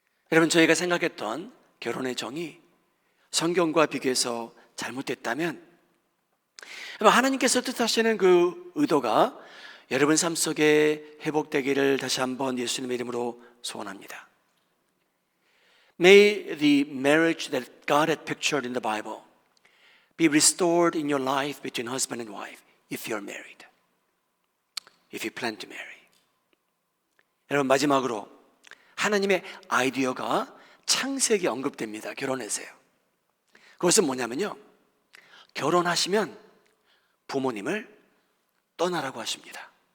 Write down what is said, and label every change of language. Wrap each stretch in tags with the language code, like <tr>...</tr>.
<ko>여러분, 저희가 생각했던 결혼의 정의, 성경과 비교해서 잘못됐다면, 하나님께서 뜻하시는 그 의도가 여러분 삶 속에 회복되기를 다시 한번 예수님의 이름으로 소원합니다.</ko> <en>May the marriage that God had pictured in the Bible be restored in your life between husband and wife, if you're married, if you plan to marry.</en> <ko>여러분, 마지막으로 하나님의 아이디어가 창세기에 언급됩니다. 결혼에서요. 그것은 뭐냐면요, 결혼하시면 부모님을 떠나라고 하십니다.</ko>